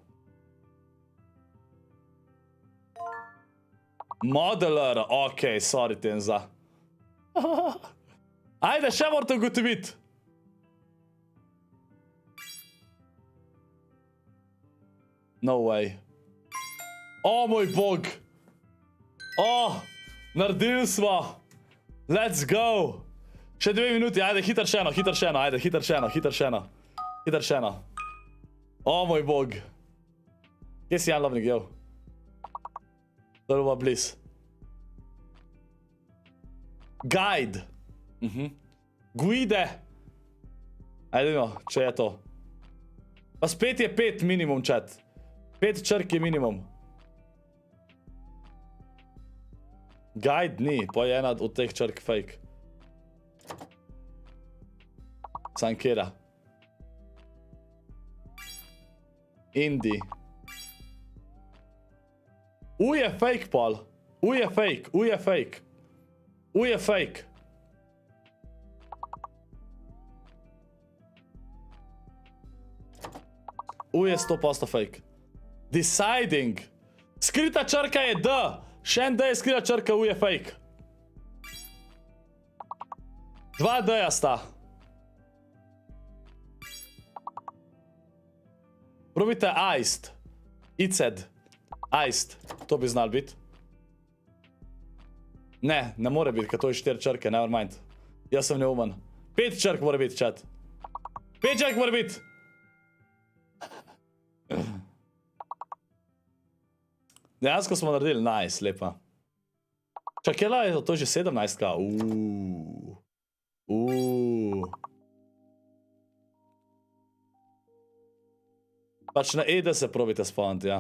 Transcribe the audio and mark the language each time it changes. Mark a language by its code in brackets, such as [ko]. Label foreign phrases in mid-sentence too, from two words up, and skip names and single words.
[en] Modeler, ok, sorry Tenza. [sl] Ajde, še morate ugotoviti. [en] No way. [sl] O, moj bog. O, naredili smo. [en] Let's go. [sl] Še 2 minuti, ajde, hitro še eno, ajde, hitro še eno. O, moj bog. Kje si Jan Lovnik, jo? To je bliz. Guide. Guide. Ajde, vidimo, če je to. Pa spet je 5 minimum, chat. 5 črk je minimum. Guide ni, pa je ena od teh črk fake. Sankera. Indi. U je fake, Paul. U je fake. U je U je 100% fake. Deciding. Skrita črka je D. Še en D je skrita črka, U je fake. 2 D-ja sta. Probite iced. Iced. Iced. To bi znal biti. Ne, ne more biti, ker to je 4 črke, [en] never mind. [sl] Jaz sem neumen. 5 črk mora biti, chat. 5 črk mora biti. Dejansko smo naredili, nice, lepa. Čakela je to že 17k. Pač na ED se probite spomniti, ja.